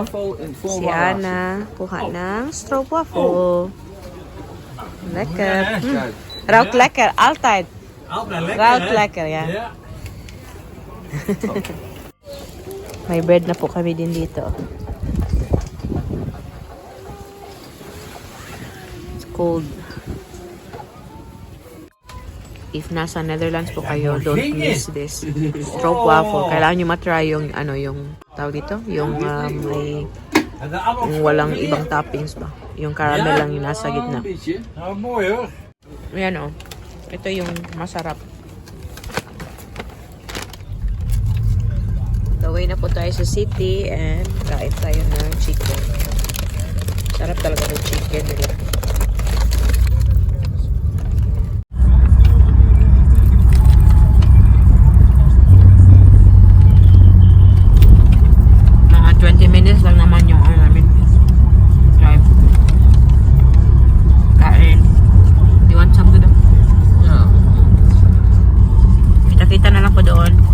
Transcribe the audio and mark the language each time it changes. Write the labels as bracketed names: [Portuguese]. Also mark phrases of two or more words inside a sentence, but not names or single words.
[Filipino] Si Ana, kuha ng stroopwafel. [Dutch] Lekker. Ruikt lekker, altijd. Ruikt lekker, ja. [Filipino] May bread na po kami din dito. [English] It's cold. [Filipino] If nasa Netherlands po kayo, [English] don't miss this stroopwafel. [Filipino] Kailangan nyo matry yung yung tawag dito, yung may yung walang ibang toppings ba. Yung caramel lang yung nasa gitna. [Dutch] Mooi hoor. [Filipino] Ayan o. Ito yung masarap. Gawin na po tayo sa city and kain tayo ng chicken. Sarap talaga ng chicken nila. Mga 20 minutes lang naman yung namin drive. Kain. [English] You want some to do? [Dutch] Ja. [Filipino] Kita-kita na lang po doon.